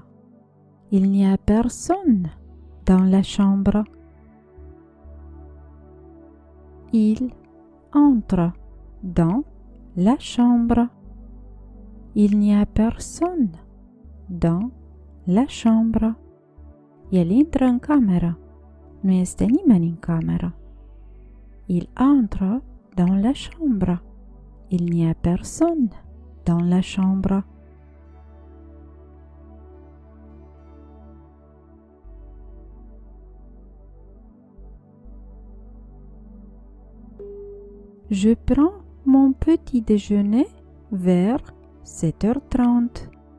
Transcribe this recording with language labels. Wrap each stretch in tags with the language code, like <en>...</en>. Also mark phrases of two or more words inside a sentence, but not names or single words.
<fr>Il n'y a personne dans la chambre. Il entre dans la chambre. Il n'y a personne dans la chambre.</fr> <ro>El intră în cameră. Nu este nimeni în cameră.</ro> <fr>Il entre dans la chambre. Il n'y a personne dans la chambre. Je prends mon petit déjeuner vers 7h30.</fr>